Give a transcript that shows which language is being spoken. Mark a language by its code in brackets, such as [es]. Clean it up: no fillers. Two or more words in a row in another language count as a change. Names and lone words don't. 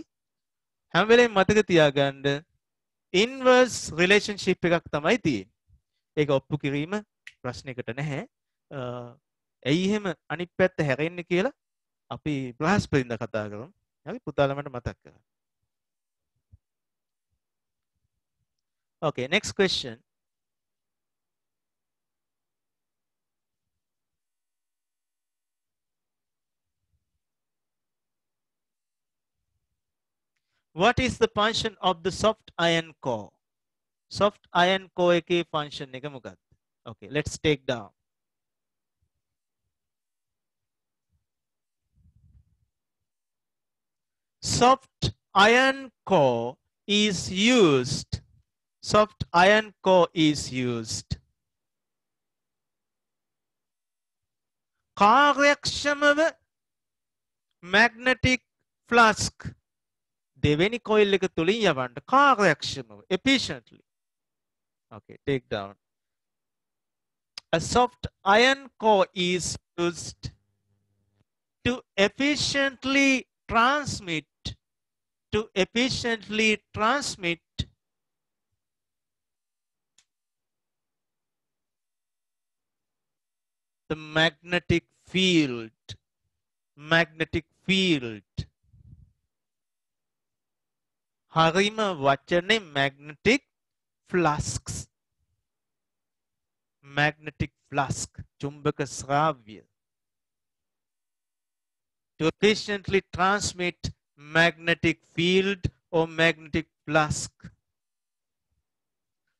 [si] හැම වෙලේම මතක තියාගන්න [en] inverse relationship [si] එකක් තමයි තියෙන්නේ. ඒක ඔප්පු කිරීම ප්‍රශ්නයකට නැහැ. ඇයි එහෙම අනිත් පැත්ත හැරෙන්නේ කියලා අපි බ්‍රහස්පතින්දා කතා කරමු. හරි පුතාලා මට මතක් කරගන්න. [en] Okay, next question. What is the function of the soft iron core? Soft iron core [si] එකේ function එක මොකක්ද? [en] Okay, let's take down. Soft iron core is used. Soft iron core is used. [si] කාර්යක්ෂමව [en] magnetic flask [si] දෙවෙනි coil එක තුලින් යවන්න කාර්යක්ෂමව efficiently. [en] Okay, take down. A soft iron core is used to efficiently transmit the magnetic field. [si] හරිම වචනේ [en] magnetic flasks. Magnetic flask. [si] චුම්බක ශ්‍රාව්‍ය. [en] To efficiently transmit magnetic field or magnetic flask.